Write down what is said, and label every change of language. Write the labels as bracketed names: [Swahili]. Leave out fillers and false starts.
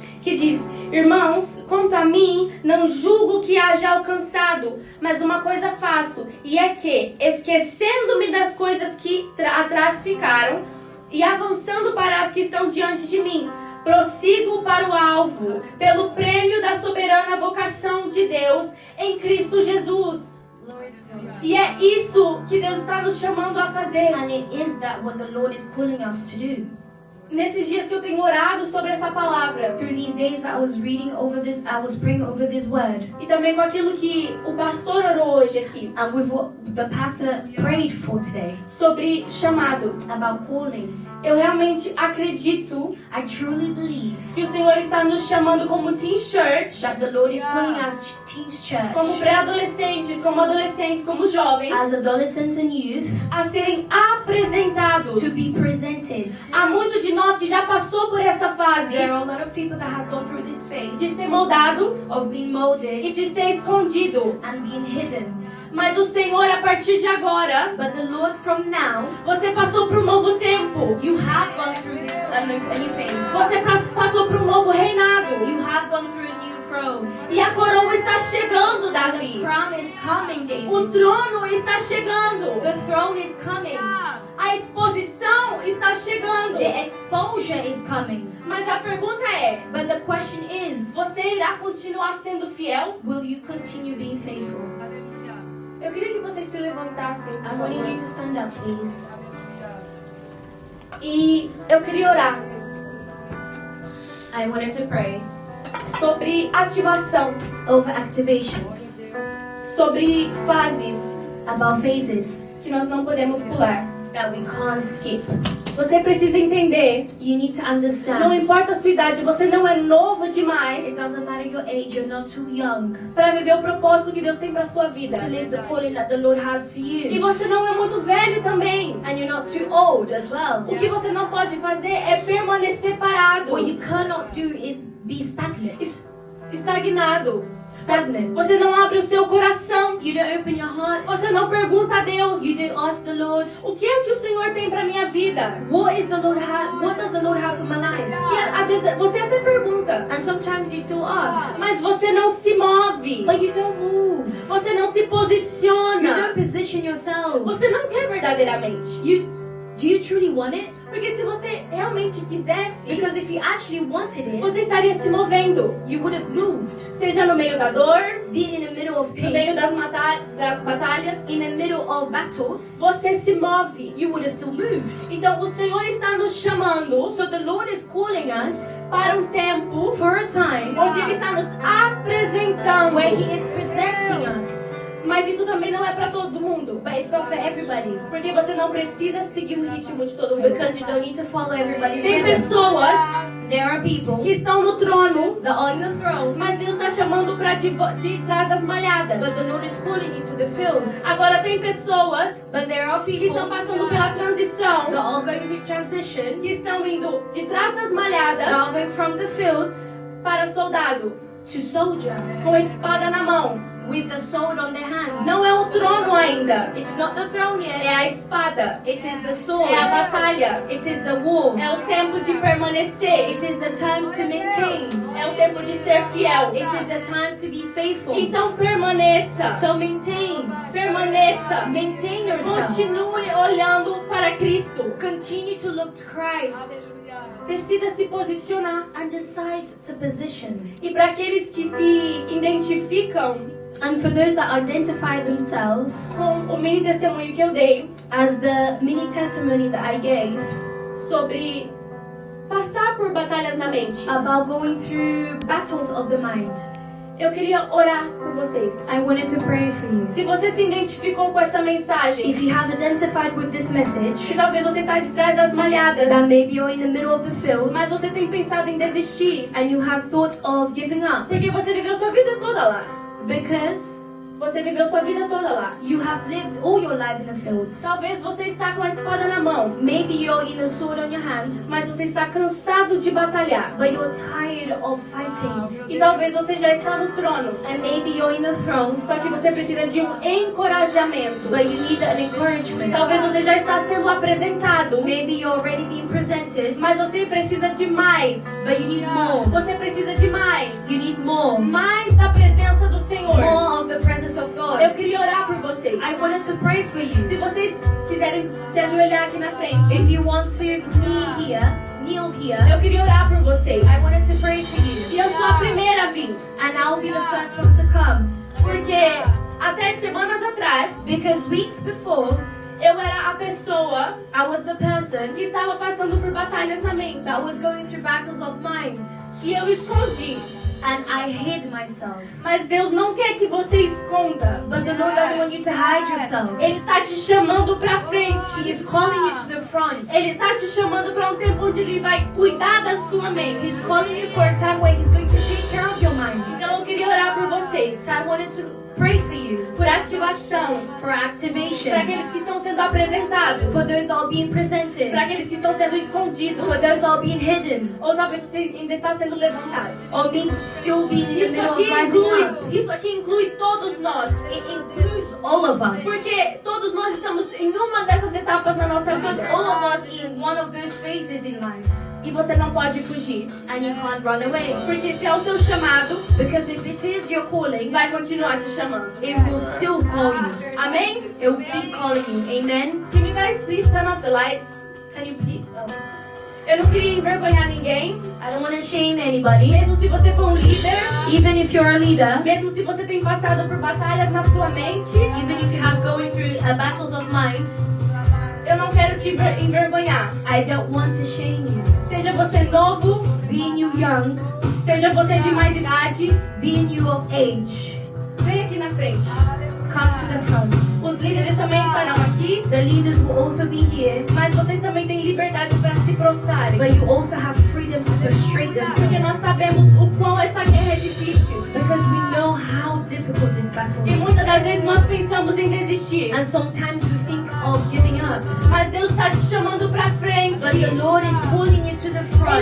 [Portuguese] Que diz: Irmãos, quanto a mim, não julgo que haja alcançado, mas uma coisa faço, e é que, esquecendo-me das coisas que atrás ficaram, e avançando para as que estão diante de mim, prossigo para o alvo, pelo prêmio da soberana vocação de Deus em Cristo Jesus. E é isso que Deus está nos chamando a fazer. [English] And it is that what the Lord is calling us to do. [Portuguese] Nesses dias que eu tenho orado sobre essa palavra, [English] Through these days that I was reading over this, I was praying over this word. [Portuguese] e também com aquilo que o pastor orou hoje aqui, [English] And with what the pastor prayed for today, [Portuguese] sobre chamado. [English] about calling. [Portuguese] Eu realmente acredito [English] I truly believe [Portuguese] que o Senhor está nos chamando como Teen Church, [English] that the Lord is calling us Teens [Portuguese] como [English] Church, [Portuguese] pré-adolescentes, como adolescentes, como jovens, [English] as adolescents and youth, [Portuguese] a serem apresentados. [English] to be presented. [Portuguese] Há muito de nós que já passou por essa fase [English] There are a lot of people that has gone through this [Portuguese] de [English] phase [Portuguese] ser moldado [English] of being [Portuguese] e [English] molded [Portuguese] de ser escondido. [English] and being hidden. [Portuguese] Mas o Senhor, a partir de agora, [English] But the Lord from now, [Portuguese] você passou por um novo tempo. [English] you have gone through this a new phase. [Portuguese] Você passou por um novo reinado. [English] You have gone through a new throne. [Portuguese] E a coroa está chegando, [English] The [Portuguese] Davi. [English] crown is coming, [Portuguese] O [English] David. [Portuguese] trono está chegando. [English] The throne is coming. [Portuguese] A exposição está chegando. [English] The exposure is coming. [Portuguese] Mas a pergunta é: [English] But the question is, [Portuguese] você irá continuar sendo fiel? [English] will you continue being faithful? [Portuguese] Eu queria que vocês se levantassem, por [English] I wanted you [Portuguese] favor. [English] to stand up, please. [Portuguese] E eu queria orar [English] I wanted to pray [Portuguese] sobre ativação, [English] over activation, [Portuguese] sobre fases [English] about phases [Portuguese] que nós não podemos pular. [English] that we can't skip. [Portuguese] Você precisa entender. [English] You need to understand. [Portuguese] Não importa a sua idade, você não é novo demais [English] It doesn't matter your age, you're not too young [Portuguese] para viver o propósito que Deus tem para sua vida. [English] to live the calling that the Lord has for [Portuguese] E [English] you. [Portuguese] você não é muito velho também. [English] And you're not too old as well. [Portuguese] O que você não pode fazer é permanecer parado, [English] What you cannot do is be stagnant. [Portuguese] estagnado. [English] Stagnant. [Portuguese] Você não abre o seu coração. [English] You don't open your heart. [Portuguese] Você não pergunta a Deus: [English] You don't ask the Lord, [Portuguese] o que é que o Senhor tem para minha vida? [English] what does the Lord have for my life? [Portuguese] E às vezes você até pergunta, [English] And sometimes you still ask, [Portuguese] mas você não se move. [English] but you don't move. [Portuguese] Você não se [English] You [Portuguese] posiciona. [English] don't position yourself. [Portuguese] Você não quer verdadeiramente. [English] Do you truly want it? [Portuguese] Porque se você realmente quisesse, [English] Because if you actually wanted it, [Portuguese] você estaria se movendo. [English] you would have moved. [Portuguese] Seja no meio da dor, [English] Being in the middle of [Portuguese] no [English] pain, [Portuguese] meio das batalhas, [English] in the middle of battles, [Portuguese] você se move. [English] you would have still moved. [Portuguese] Então o Senhor está nos chamando [English] So the Lord is calling us [Portuguese] para um tempo [English] for a time [Portuguese] onde Ele está nos apresentando. [English] where He is presenting us. [Portuguese] Mas isso também não é para todo mundo. [English] But it's not for everybody. [Portuguese] Porque você não precisa seguir o ritmo de todo mundo. [English] Because you don't need to follow everybody's [Portuguese] Tem [English] rhythm. [Portuguese] pessoas [English] There are people [Portuguese] que estão no trono, [English] that are on the throne, [Portuguese] mas Deus está chamando para de trás das malhadas. [English] but the Lord is calling you to the fields. [Portuguese] Agora tem pessoas [English] But there are [Portuguese] que [English] people [Portuguese] estão passando pela transição, [English] that are going through transition, [Portuguese] que estão indo de trás das [English] that [Portuguese] malhadas [English] are going from the fields [Portuguese] para soldado, [English] to soldier, [Portuguese] com a espada na mão. [English] with the sword on their hands. [Portuguese] Não é o trono ainda, [English] It's not the throne [Portuguese] é [English] yet. [Portuguese] a espada, [English] It is the sword. [Portuguese] é a batalha, [English] It is the war. [Portuguese] é o tempo de permanecer, [English] It is the time to maintain. [Portuguese] é o tempo de ser fiel. [English] It is the time to be faithful. [Portuguese] Então permaneça, [English] So maintain. [Portuguese] permaneça, [English] Maintain yourself. [Portuguese] continue olhando para Cristo, [English] Continue to look to Christ [Portuguese] decida se posicionar. [English] and decide to position. [Portuguese] E para aqueles que se identificam [English] And for those that identify themselves [Portuguese] com o mini testemunho que eu dei [English] as the mini testimony that I gave [Portuguese] sobre passar por batalhas na mente, [English] about going through battles of the mind, [Portuguese] eu queria orar por vocês. [English] I wanted to pray for you. [Portuguese] Se você se identificou com essa mensagem, [English] If you have identified with this [Portuguese] que [English] message, [Portuguese] talvez você está de trás das malhadas, [English] that maybe you're in the middle of the [Portuguese] mas [English] fields [Portuguese] você tem pensado em desistir, [English] and you have thought of giving up [Portuguese] porque você viveu sua vida toda lá. [English] because [Portuguese] Você viveu sua vida toda lá. [English] you have lived all your life in the fields. [Portuguese] Talvez você está com a espada na mão, [English] Maybe you're in a sword on your hand, [Portuguese] mas você está cansado de batalhar. [English] but you're tired of fighting. [Portuguese] E talvez você já está no trono, [English] And maybe you're in the throne, [Portuguese] só que você precisa de um encorajamento. [English] but you need an encouragement. [Portuguese] Talvez você já está sendo apresentado, [English] Maybe you're already being presented, [Portuguese] mas você precisa de mais. [English] but you need more. [Portuguese] Você precisa de mais. [English] You need more. [Portuguese] Mais da presença do Senhor. [English] More of the presence of God. [Portuguese] Eu queria orar por vocês. [English] I wanted to pray for you. [Portuguese] Se vocês quiserem se ajoelhar aqui na frente, [English] If you want to kneel here, [Portuguese] eu queria orar por vocês. [English] I wanted to pray for you. [Portuguese] E eu sou a primeira a vir, [English] And I'll be the first one to come. [Portuguese] porque até semanas atrás [English] Because weeks before, [Portuguese] eu era a pessoa [English] I was the person [Portuguese] que estava passando por batalhas na mente. [English] that was going through battles of mind. [Portuguese] E eu escondi. [English] And I hid myself. [Portuguese] Mas Deus não quer que você esconda. [English] But the Lord doesn't want you to hide yourself. [Portuguese] Ele está te chamando pra [English] He [Portuguese] frente. [English] is calling you to the front. [Portuguese] Ele está te chamando para um tempo onde Ele vai cuidar da sua mente. [English] He's calling you for a time where He's going to take care of your mind. [Portuguese] Então eu queria orar por vocês. [English] So I wanted to pray for you [Portuguese] Por ativação. [English] for activation. [Portuguese] Para aqueles que estão sendo apresentados. [English] For those that are being presented. [Portuguese] Para aqueles que estão sendo escondidos. [English] For those that are being hidden. [Portuguese] Ou talvez você ainda está sendo levantado. [English] Or still being in the [Portuguese] Isso [English] middle [Portuguese] aqui [English] of rising up. [Portuguese] inclui todos nós. [English] It includes all of us. [Portuguese] Porque todos nós estamos em uma dessas etapas na nossa [English] Because [Portuguese] vida. [English] all of us in one of those phases in life. [Portuguese] E você não pode fugir. [English] And you can't run away. [Portuguese] Porque se é o seu chamado, [English] Because if it is your calling, [Portuguese] vai continuar te chamando. [English] it will still call you. [Portuguese] Amém? [English] It will keep calling you. Amen? Can you guys please turn off the lights? Can you please? Oh. [Portuguese] Eu não queria envergonhar ninguém. [English] I don't want to shame anybody. [Portuguese] Mesmo se você for um líder, [English] Even if you're a leader, [Portuguese] mesmo se você tem passado por batalhas na sua mente, [English] even if you have going through battles of mind, [Portuguese] eu não quero te envergonhar. [English] I don't want to shame you. [Portuguese] Seja você novo, [English] Being you young, [Portuguese] seja você de mais idade, [English] being you of age, [Portuguese] vem aqui na frente. [English] come to the front. [Portuguese] Os líderes também estarão aqui, [English] The leaders will also be here, [Portuguese] mas vocês também têm liberdade para se prostrarem. [English] but you also have freedom to prostrate [Portuguese] Porque [English] yourself. [Portuguese] nós sabemos o quão essa guerra é difícil. [English] Because we know how difficult this battle [Portuguese] E muitas [English] is. [Portuguese] das vezes nós pensamos em desistir. [English] And sometimes we think of giving up. [Portuguese] Mas Deus está te chamando para frente. [English] But the Lord is calling you to the front.